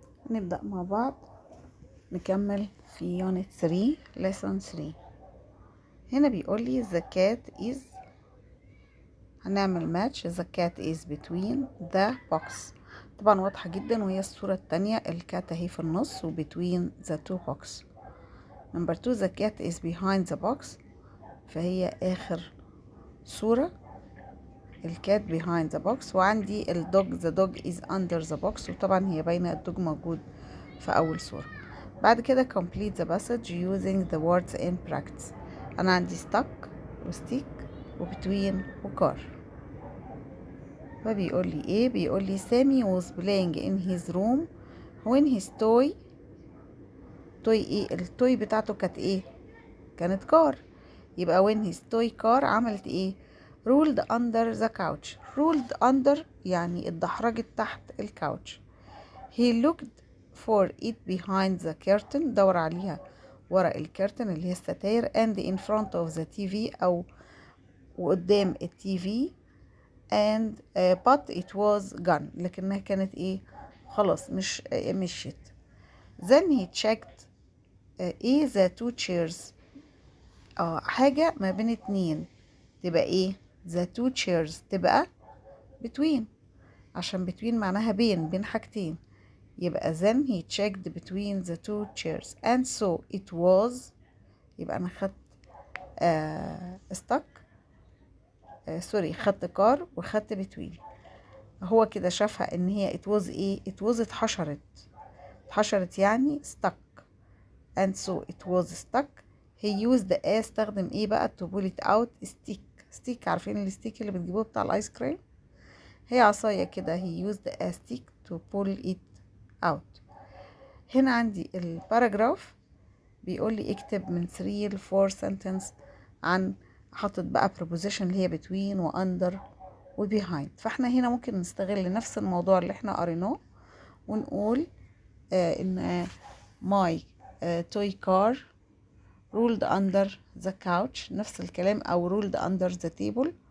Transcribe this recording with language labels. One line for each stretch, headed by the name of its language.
Arabic: نبدأ مع بعض نكمل في يونت 3 lesson 3. هنا بيقول لي
English: the cat is،
Arabic: هنعمل
English: match the cat is between the box.
Arabic: طبعا واضحة جدا، وهي الصورة التانية الكات اهي في النص و
English: between the two box. number 2 the cat is behind the box،
Arabic: فهي آخر صورة الكات
English: behind the box.
Arabic: وعندي الدوج
English: the dog is under the box،
Arabic: وطبعا هي باينة الدوج موجود في أول صورة.
English: بعد كده complete the passage using the words in practice.
Arabic: أنا عندي stuck و stick و between و car. فبيقول لي إيه؟ بيقول لي سامي
English: was playing in his room when his toy
Arabic: إيه؟ التوي بتاعته كانت إيه؟ كانت كار.
English: يبقى when his toy car
Arabic: عملت إيه؟
English: rolled under the couch.
Arabic: rolled under يعني اتدحرجت تحت الكاوتش.
English: he looked for it behind the curtain،
Arabic: دور عليها ورا الكرتن اللي هي الستاير
English: and in front of the TV
Arabic: أو وقدام التي في
English: and but it was gone،
Arabic: لكنها كانت ايه؟ خلاص مش مشيت.
English: then he checked
Arabic: ايه
English: the two chairs،
Arabic: حاجة ما بين اتنين تبقى ايه؟ the two chairs تبقى between، عشان between معناها بين حاجتين. يبقى
English: then he checked between the two chairs and so it was،
Arabic: يبقى انا خدت
English: stuck،
Arabic: سوري، خدت كار وخدت
English: between.
Arabic: هو كده شافها ان هي
English: it was ايه؟ it was
Arabic: اتحشرت يعني
English: stuck and so it was stuck. he used
Arabic: استخدم ايه بقى
English: to pull it out stick.
Arabic: عارفين الستيك اللي بتجيبوه بتاع الايس كريم؟ هي عصاية كده.
English: he used a stick to pull it out.
Arabic: هنا عندي الباراجراف بيقول لي اكتب من 3 ل 4 sentence عن، حاطط بقى preposition اللي هي between و under و behind. فاحنا هنا ممكن نستغل نفس الموضوع اللي احنا قريناه ونقول ان
English: my toy car rolled under the couch،
Arabic: نفس الكلام، او
English: rolled under the table.